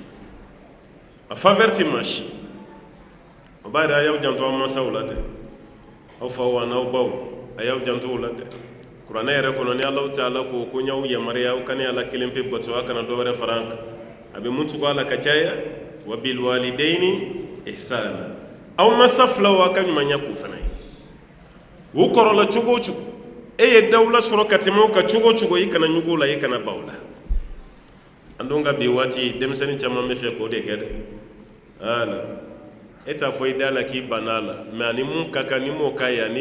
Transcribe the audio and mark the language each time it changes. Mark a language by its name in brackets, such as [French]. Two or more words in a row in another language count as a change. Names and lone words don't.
[French] a faveur [Bambara] ti maa si o b'a yira a y'aw janto aw mansaw la dɛ aw faw an'aw baw a y'aw janto o la dɛ kuranɛ yɛrɛ kɔnɔ ni Alahu Taala ko ko ɲaw yamaruya aw kana Ala kelen pe bato a kana dɔ wɛrɛ fara an kan a bɛ mun tugu a la ka caya [Arabic] وبالوالدين إحسانا [Bambara] aw mansa filaw a ka ɲumanya k'u fana ye u kɔrɔla cogo o cogo e ye dawula sɔrɔ ka tɛmɛ o kan cogo o cogo i kana ɲugu la i kana baw la an dun ka bi waati denmisɛnnin caman bɛ fɛ k'o de kɛ dɛ ala e t'a fɔ i da la k'i banna a la mɛ ani mun ka kan ni m'o k'a ye ani